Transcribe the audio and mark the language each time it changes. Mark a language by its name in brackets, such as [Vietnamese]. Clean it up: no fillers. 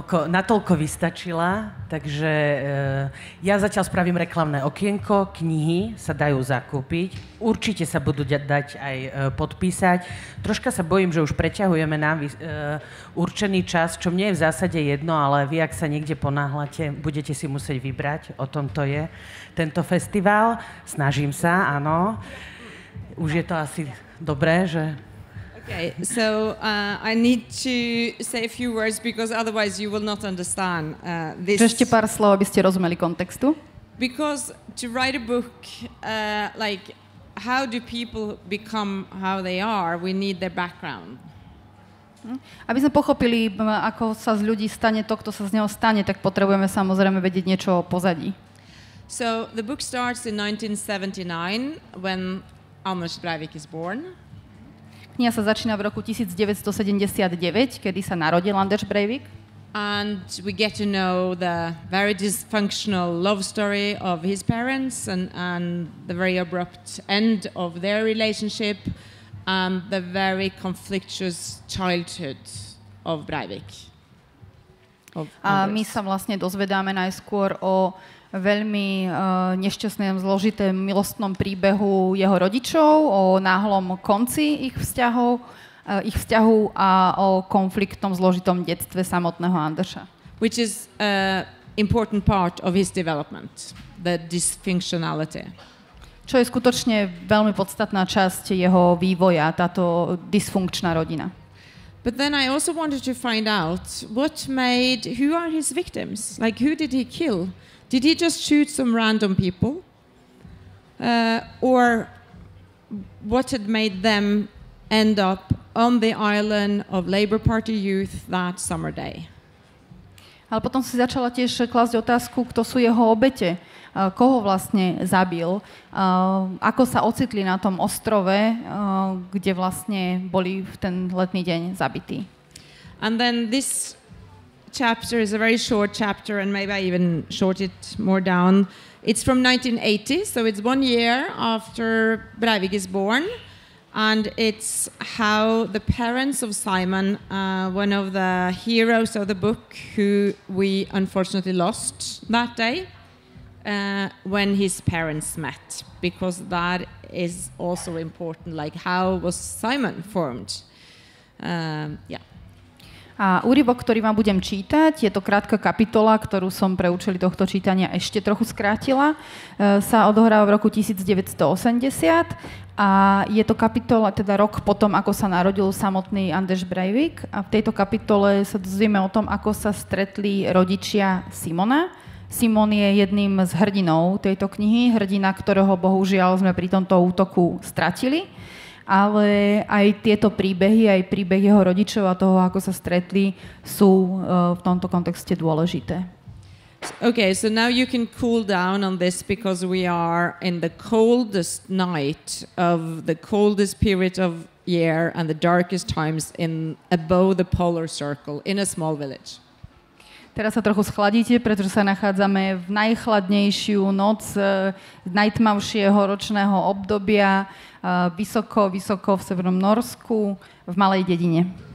[Slovak] Natoľko vystačila, takže ja zatiaľ spravím reklamné okienko, knihy sa dajú zakúpiť, určite sa budú dať aj podpísať. Troška sa bojím, že už preťahujeme nám určený čas, čo mne je v zásade jedno, ale vy, ak sa niekde ponáhľate, budete si musieť vybrať, o tom to je tento festival. Snažím sa, áno. Už je to asi dobré, že... [English] Okay, so I need to say a few words because otherwise you will not understand this. [Slovak] Ešte pár slov, aby ste rozumeli kontextu. [English] Because to write a book, like how do people become how they are, we need their background. [Slovak] Aby sme pochopili, ako sa z ľudí stane to, kto sa z neho stane, tak potrebujeme samozrejme vedieť niečo o pozadí. [English] So the book starts in 1979 when Anders Breivik is born. [Slovak] Kniha sa začína v roku 1979, kedy sa narodil Anders Breivik. [English] And we get to know the very dysfunctional love story of his parents and the very abrupt end of their relationship and the very conflictuous childhood of Breivik. [Slovak] A my sa vlastne dozvedáme najskôr o veľmi nešťastnom, zložitém milostnom príbehu jeho rodičov, o náhlom konci ich vzťahu a o konfliktnom zložitom detstve samotného Andersa. [English] Which is an important part of his development, the dysfunctionality. [Slovak] Čo je skutočne veľmi podstatná časť jeho vývoja, táto dysfunkčná rodina. [English] But then I also wanted to find out who are his victims? Like, who did he kill? Did he just shoot some random people? Or what had made them end up on the island of Labour Party youth that summer day? [Slovak] Ale potom si začala tiež klásť otázku, kto sú jeho obete, koho vlastne zabil, ako sa ocitli na tom ostrove, kde vlastne boli v ten letný deň zabití. [English] And then this chapter is a very short chapter, and maybe I even short it more down. It's from 1980, so it's 1 year after Breivik is born. And it's how the parents of Simon, one of the heroes of the book, who we unfortunately lost that day, when his parents met, because that is also important. Like, how was Simon formed? Yeah. [Slovak] A úryvok, ktorý vám budem čítať, je to krátka kapitola, ktorú som pre účely tohto čítania ešte trochu skrátila, sa odohráva v roku 1980 a je to kapitola, teda rok potom, ako sa narodil samotný Anders Breivik, a v tejto kapitole sa dozvieme o tom, ako sa stretli rodičia Simona. Simon je jedným z hrdinov tejto knihy, hrdina, ktorého bohužiaľ sme pri tomto útoku stratili. Ale aj tieto príbehy, aj príbeh jeho rodičov a toho, ako sa stretli, sú v tomto kontexte dôležité. [English] Okay, so now you can cool down on this because we are in the coldest night of the coldest period of year and the darkest times above the polar circle in a small village. [Slovak] Teraz sa trochu schladíte, pretože sa nachádzame v najchladnejšiu noc najtmavšieho ročného obdobia, vysoko v severnom Nórsku, v malej dedine.